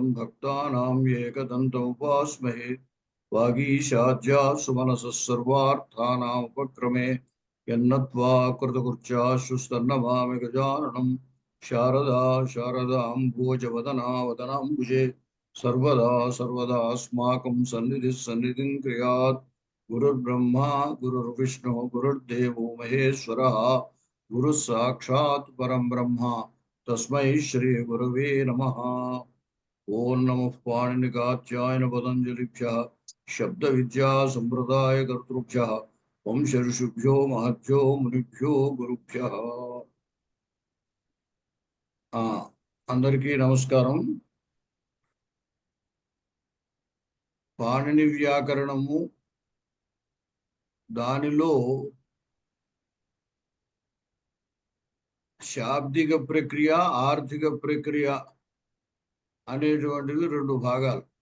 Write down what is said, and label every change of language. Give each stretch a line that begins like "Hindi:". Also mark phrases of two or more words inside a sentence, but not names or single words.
Sanskrit: भक्तानां एकदन्तमुपास्महे वागीशाद्या सुमनसः सर्वार्थानाम् उपक्रमे यन्नत्वा कृतकृत्याश्रुस्तन्नमामि गजाननं शारदा शारदाम्भोजवदना वदनाम्बुजे सर्वदा सर्वदास्माकं सन्निधिः सन्निधिं क्रियात् गुरुर्ब्रह्मा गुरुर्विष्णुः गुरुर्देवो महेश्वरः गुरु साक्षात् परं ब्रह्म तस्मै श्री गुरवे नमः। ओम नमः पाणिनिकात्यायन पतंजलिभ्यः शब्द विद्या संप्रदाय कर्तृभ्यः वंश ऋषिभ्यो महद्भ्यो मुनिभ्यो गुरुभ्यः।
Telugu: అందరికీ నమస్కారం. పాణిని వ్యాకరణము దానిలో శాబ్దిక ప్రక్రియ ఆర్థిక ప్రక్రియ అనేటువంటివి రెండు భాగాలు.